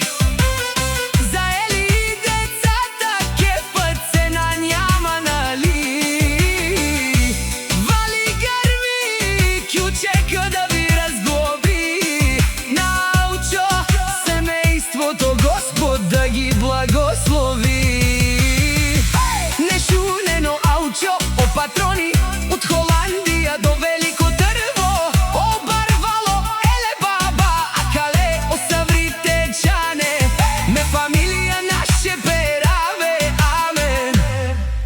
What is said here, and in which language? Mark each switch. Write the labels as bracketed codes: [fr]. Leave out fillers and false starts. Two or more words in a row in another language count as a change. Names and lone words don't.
[bg] За Ели и децата кефът цена няма, нали? Вали гърми, кючека да ви разглоби. На Алчо семейството Господ да ги благослови. Нешунено Алчо, о патрони, от Холандия до Велико Търново. [rom] О Барвало, еле баба, а кале, о саврите чане. Ме фамилия наше пераве, амен.